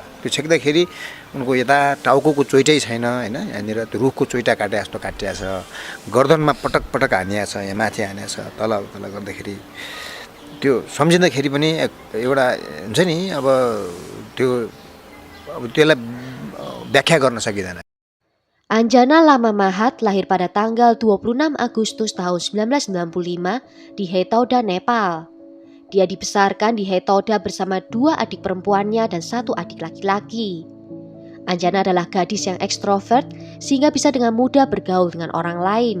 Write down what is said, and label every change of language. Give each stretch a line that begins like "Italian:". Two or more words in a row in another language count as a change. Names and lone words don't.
Nepali: त्यो छेक्दाखेरि उनको यता टाउकोको चोइटै छैन हैन, यहाँनिर त्यो रुखको चोइटा काटे जस्तो काटिया छ, गर्दनमा पटक पटक हानिया छ, यहाँ माथि हानिया छ, तल तल गर्दाखेरि त्यो सम्झिँदाखेरि पनि एउटा हुन्छ नि, अब त्यसलाई व्याख्या गर्न सकिँदैन।
Indonesian: Anjana Lama Mahat lahir pada tanggal 26 Agustus tahun 1995 di Hetauda, Nepal. Dia dibesarkan di Hetauda bersama 2 adik perempuannya dan 1 adik laki-laki. Anjana adalah gadis yang ekstrovert sehingga bisa dengan mudah bergaul dengan orang lain.